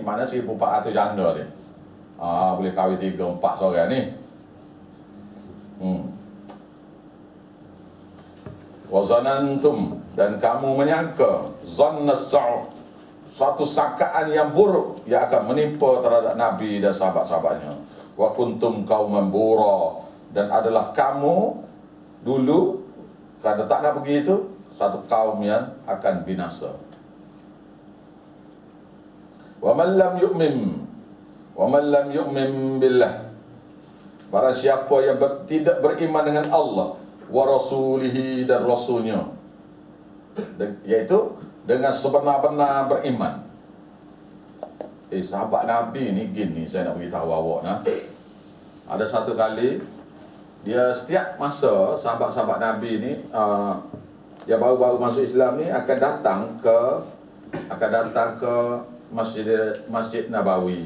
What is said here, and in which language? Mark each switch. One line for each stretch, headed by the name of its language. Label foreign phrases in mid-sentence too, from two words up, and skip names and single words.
Malay: Mana 1,400 janda ni, boleh kahwin 3-4 seorang ni.
Arabic: وظننتم,
Malay: dan kamu menyangka, zannas suatu sangkaan yang buruk yang akan menimpa terhadap Nabi dan sahabat-sahabatnya.
Arabic: وكنتم قوما بورا,
Malay: dan adalah kamu dulu, kerana tak nak pergi itu, satu kaum yang akan binasa.
Arabic: ومن لم يؤمن بالله,
Malay: barang siapa yang tidak beriman dengan Allah
Arabic: ورسوله,
Malay: dan rasulnya, iaitu dengan sebenar-benar beriman. Sahabat Nabi ni gini, saya nak beritahu awak nah. Ada satu kali, dia setiap masa sahabat-sahabat Nabi ni yang baru-baru masuk Islam ni akan datang ke Masjid Nabawi.